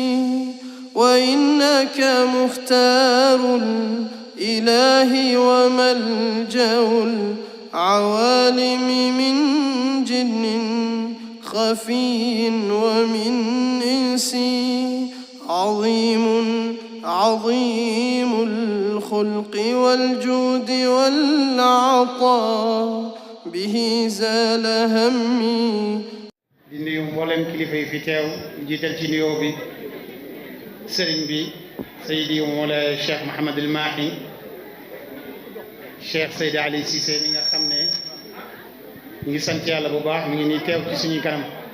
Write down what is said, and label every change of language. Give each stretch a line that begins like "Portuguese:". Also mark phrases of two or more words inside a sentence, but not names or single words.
Arabic: وإنك مختار الإله وملجأ العوالم من جن خفي ومن إنس عظيم الخلق والجود والعطاء به زال همي.
Wolof: di nuyu mboolem kilifa yi fi teew jiital ci nuyoo bi sëriñ bi Seydi Mawlaay Cheikh Mouhamadul Mahi Cheikh Seydi Ali Cissé mi nga xam ne ñu ngi sant yàlla bu baax mi ngi nii teew ci suñuy kanam